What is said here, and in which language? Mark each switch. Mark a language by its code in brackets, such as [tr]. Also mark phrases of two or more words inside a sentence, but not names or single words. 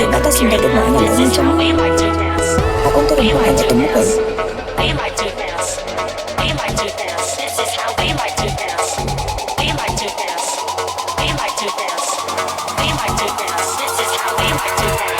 [km] តែសម្រាប់ដូចមកអញឥឡូវនេះចឹងអរគុណទៅរំលឹកអញទៅមុខវិញ [en] We like to dance. We like to dance. This is how we like to dance. We like to dance. We like to dance. We like to dance. This is how we like to dance.